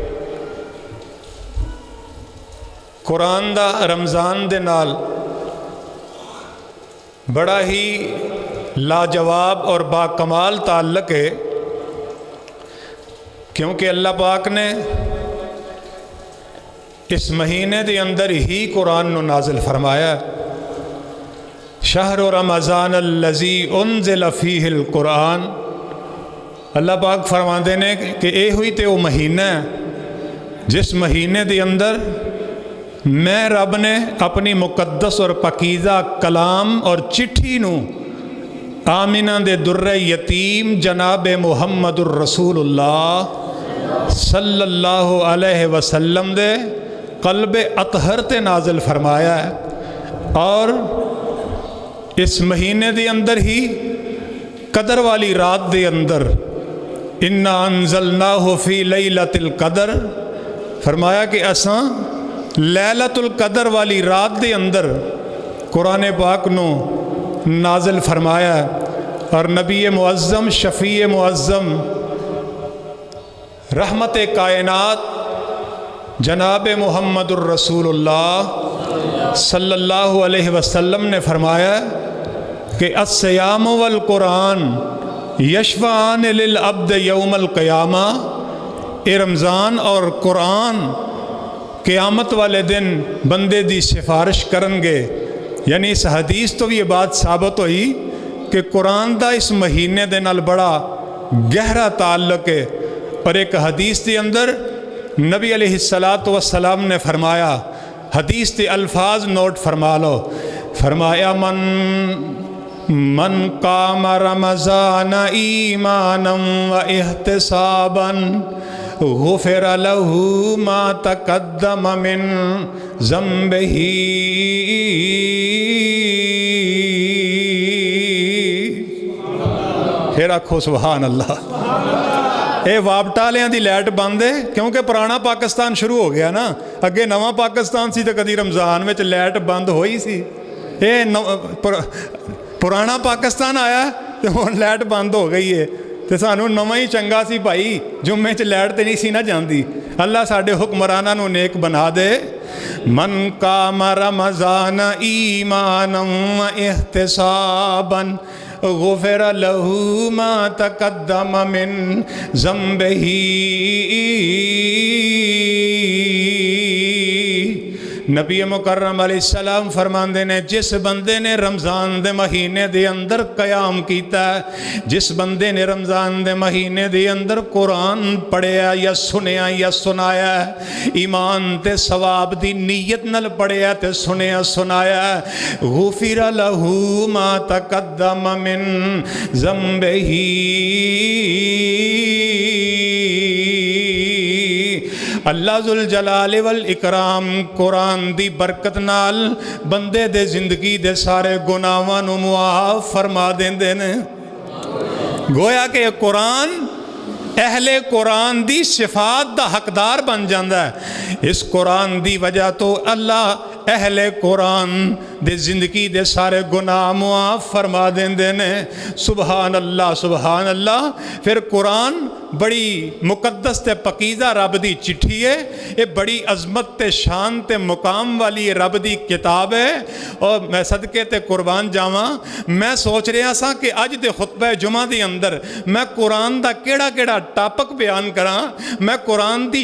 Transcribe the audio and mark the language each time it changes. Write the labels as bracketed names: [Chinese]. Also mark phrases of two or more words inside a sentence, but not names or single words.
[Punjabi] قرآن دا رمضان دے نال بڑا ہی لاجواب اور باکمال تعلق ہے، کیونکہ اللہ پاک نے اس مہینے دے اندر ہی قرآن نو نازل فرمایا، [Arabic] شہر رمضان الذی انزل فیہ القرآن۔ [Punjabi] اللہ پاک فرماندے نے کہ اے ہوئی تے وہ مہینہ ہے جس مہینے دے اندر میں رب نے اپنی مقدس اور پاکیزہ کلام اور چٹھی نو آمنہ دے دُرِّ یتیم جناب [Arabic] محمد رسول اللہ صلی اللہ علیہ وسلم [Punjabi] دے قلب اطہر تے نازل فرمایا ہے. اور اس مہینے دے اندر ہی قدر والی رات دے اندر [Arabic] إنا أنزلناه في ليلة القدر [Punjabi] فرمایا کہ اساں لیلۃ القدر والی رات دے اندر قرآن پاک نوں نازل فرمایا. [Urdu] اور نبی معظم شفیع معظم رحمت کائنات جناب [Arabic] محمد رسول اللہ صلی اللہ علیہ وسلم [Urdu] نے فرمایا کہ [Arabic] الصيام والقرآن يشفعان للعبد يوم القيامة. [Punjabi] اے رمضان اور قرآن قیامت والے دن بندے دی سفارش کرنگے. یعنی اس حدیث توں بھی یہ بات ثابت ہوئی کہ قرآن دا اس مہینے دے نال بڑا گہرا تعلق ہے. [Urdu] اور ایک حدیث کے اندر نبی [Arabic] عليه الصلاة والسلام [Urdu] نے فرمایا، حدیث کے الفاظ نوٹ فرما لو، فرمایا [Arabic] من قام رمضان إيمانا واحتسابا غفر له ما تقدم من ذنبه. [Punjabi] فیر آکھو [Arabic] سبحان الله. [Punjabi] یہ واپڈالیاں دی لائٹ بند ہے کیونکہ پرانا پاکستان شروع ہو گیا نا. اگے نواں پاکستان سی تو کبھی رمضان میں لائٹ بند ہوئی سی. یہ پرانا پاکستان آیا تو ہن لائٹ بند ہو گئی ہے. تو سانوں نواں ہی چنگا سی بھائی، جمعے چ لائٹ تو نہیں سی نا جاتی. اللہ ساڈے حکمراناں نوں نیک بنا دے. [Arabic] من قام رمضان إيمانا واحتسابا غفر له ما تقدم من ذنبه. [Punjabi] نبی مکرم علیہ السلام فرماندے نے جس بندے نے رمضان دے مہینے دے اندر قیام کیتا ہے، جس بندے نے رمضان دے مہینے دے اندر قرآن پڑھیا یا سنیا یا سنایا، ایمان تے ثواب دی نیت نال پڑھیا تے سنیا سنایا, [Arabic] غفر له ما تقدم من ذنبه. الله ذو الجلال والإكرام [Punjabi] قرآن دی برکت نال بندے دے زندگی دے سارے گناہاں نوں معاف فرما دیندے نے. گویا کہ قرآن اہل قرآن دی صفات دا حقدار بن جاتا ہے. اس قرآن دی وجہ تو اللہ اہل قرآن دے زندگی دے سارے گناہ معاف فرما دیندے نے. [Arabic] سبحان الله سبحان الله. [Punjabi] فیر قرآن بڑی مقدس تے پاکیزہ رب دی چٹھی ہے. یہ بڑی عظمت تے شان تے مقام والی رب دی کتاب ہے. اور میں صدقے تے قربان جاواں، میں سوچ رہا سا کہ اج دے خطبے جمعہ دے اندر میں قرآن دا کیڑا کیڑا ٹاپک بیان کرا، میں قرآن دی